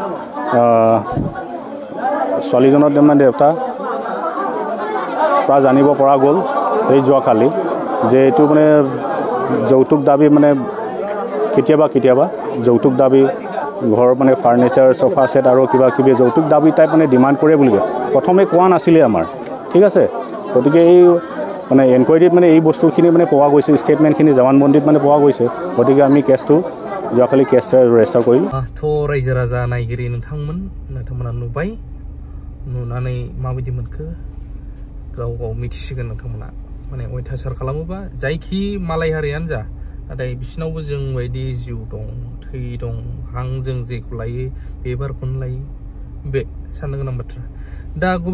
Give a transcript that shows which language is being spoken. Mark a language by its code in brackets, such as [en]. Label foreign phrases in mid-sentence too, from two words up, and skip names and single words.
[as] ছোৱালীজনৰ মানে দেউতা পৰা জানিব পৰা গ'ল এই যোৱাকালি যে এইটো মানে যৌতুক দাবী মানে কেতিয়াবা যৌতুক দাবী ঘৰ মানে [en] furniture sofa set [as] আৰু কিবা কিবি যৌতুক দাবী টাইপ মানে ডিমাণ্ড কৰে বুলি প্ৰথমে কোৱা নাছিলে আমাৰ ঠিক আছে গতিকে এই মানে এনকুৱাৰীত মানে এই বস্তুখিনি মানে পোৱা গৈছে ষ্টেটমেণ্টখিনি জৱানবন্দীত মানে পোৱা গৈছে গতিকে আমি কেছটো যোৱাকালি কেছ ৰেজিষ্টাৰ কৰিলোঁ [brx] थ' रायजो राजा नायगिरि नोंथांमोना नुबाय नुनानै माबायदि मोनखो गाव मिथिसिगोन नोंथांमोना माने अयथासार खालामोबा जायखि मालाय हारियानो जा नाथाय बिसिनावबो जों बायदि जिउ दं थै दं हां जों जेखौ लायो बे बारखौनो लायो बे साननो गोनां बाथ्रा दा गुबै